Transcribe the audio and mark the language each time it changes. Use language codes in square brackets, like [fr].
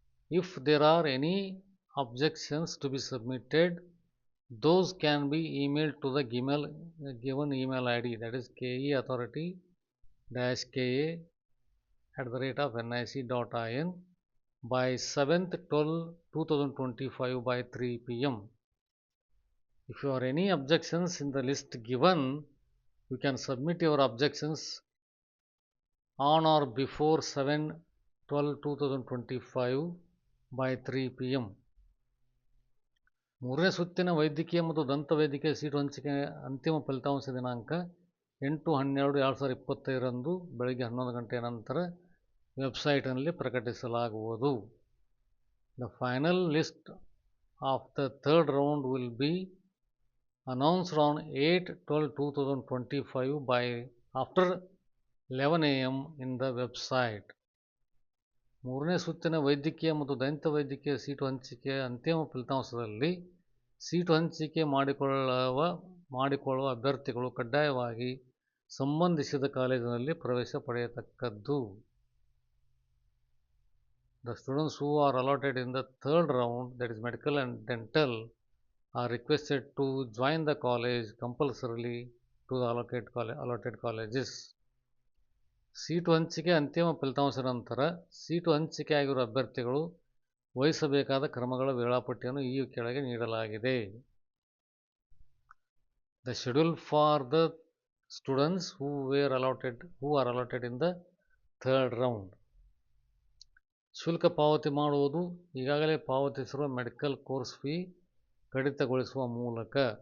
[en] If there are any objections to be submitted, those can be emailed to the given email ID, that is keauthority-ka@nic.in by 7/12/2025 by 3 p.m. If you have any objections in the list given, you can submit your objections on or before 7/12/2025 by 3 p.m. [kn] ಮೂರನೇ ಸುತ್ತಿನ ವೈದ್ಯಕೀಯ ಮತ್ತು ದಂತವೈದ್ಯಕೀಯ seat ಹಂಚಿಕೆ ಅಂತಿಮ ಫಲಿತಾಂಶ ದಿನಾಂಕ 8/12/2025 ಬೆಳಗ್ಗೆ 11 ಗಂಟೆಯ ನಂತರ ವೆಬ್ಸೈಟ್ನಲ್ಲಿ ಪ್ರಕಟಿಸಲಾಗುವುದು. [en] The final list of the third round will be announced on 8/12/2025 by after 11 a.m. in the website. [kn] ಮೂರನೇ ಸುತ್ತಿನ ವೈದ್ಯಕೀಯ ಮತ್ತು ದಂತವೈದ್ಯಕೀಯ ಸೀಟು ಹಂಚಿಕೆಯ ಅಂತಿಮ ಫಲಿತಾಂಶದಲ್ಲಿ ಸೀಟು ಹಂಚಿಕೆ ಮಾಡಿಕೊಳ್ಳುವ ಅಭ್ಯರ್ಥಿಗಳು ಕಡ್ಡಾಯವಾಗಿ ಸಂಬಂಧಿಸಿದ ಕಾಲೇಜಿನಲ್ಲಿ ಪ್ರವೇಶ ಪಡೆಯತಕ್ಕದ್ದು. [en] The students who are allotted in the third round, that is medical and dental, are requested to join the college compulsorily to the allotted colleges. [kn] Seat ಹಂಚಿಕೆ ಅಂತಿಮ ಫಲಿತಾಂಶದ ನಂತರ ಸೀಟು ಹಂಚಿಕೆಯಾಗಿರುವ ಅಭ್ಯರ್ಥಿಗಳು ವಹಿಸಬೇಕಾದ ಕ್ರಮಗಳ ವೇಳಾಪಟ್ಟಿಯನ್ನು ಈ ಕೆಳಗೆ ನೀಡಲಾಗಿದೆ. [en] The schedule for the students who are allotted in the third round. [kn] ಶುಲ್ಕ ಪಾವತಿ ಮಾಡುವುದು ಈಗಾಗಲೇ ಪಾವತಿಸಿರುವ ಮೆಡಿಕಲ್ ಕೋರ್ಸ್ ಫೀ ಕಡಿತಗೊಳಿಸುವ ಮೂಲಕ.